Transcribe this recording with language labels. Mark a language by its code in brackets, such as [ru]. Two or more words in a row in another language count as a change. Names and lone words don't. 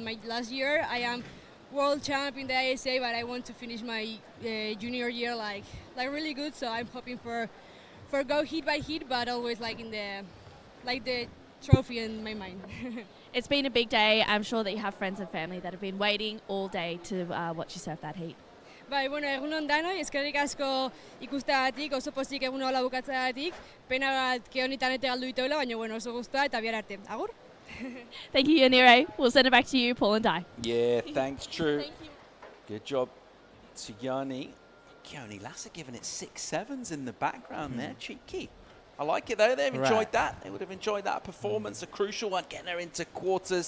[en] My last year, I am World Champion in the ISA, but I want to finish my junior year really good. So I'm hoping for go heat by heat, but always in the trophy in my mind. It's been a big day. I'm sure that you have friends and family that have been waiting all day to watch you surf that heat. [eu] Bai, bueno, egunon danoi, eskerrik asko ikusteagatik, oso pozik egun hola bukatzeagatik. Pena bat Keonitan ete galdu dituela, baina bueno, oso guztua eta bihar arte. Agur? [en] Thank you, Yanire. We'll send it back to you, Paul and Dai. Yeah, thanks, True. Thank you. Good job to Yanni. Keone Lassa giving it 6-7s in the background there. Cheeky. I like it though. They've enjoyed that. They would have enjoyed that performance. A crucial one, getting her into quarters.